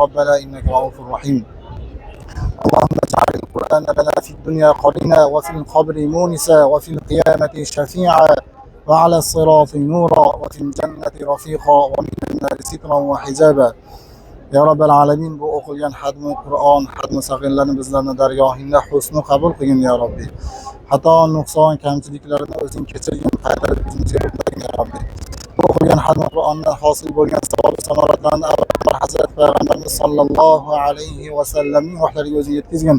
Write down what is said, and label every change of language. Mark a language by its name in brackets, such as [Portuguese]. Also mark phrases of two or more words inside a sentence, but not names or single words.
[Arabic] ربنا إنك رؤوف رحيم اللهم اجعل القرآن لنا في الدنيا قرينا وفي القبر مونسا وفي القيامة شفيعا وعلى الصراط نورا وفي الجنة رفيقا ومن النار سترا وحجابا يا رب العالمين [Uzbek] bu o'qilgan xatmi Qur'on, xatmi sag'irlarni bizlarni dargohingda husni qabul qilgin ya Rabbi. Xato, nuqson, kamchiliklarni o'zing kechirgin, qaytarib bizga bergin ya Rabbi. Bu o'qilgan xatmi Qur'ondan hosil bo'lgan savob samoratlarni avvalbar Hazrat Payg'ambarimiz [Arabic] صلى الله عليه وسلم [Uzbek] ruhlariga o'zing yetkazgin.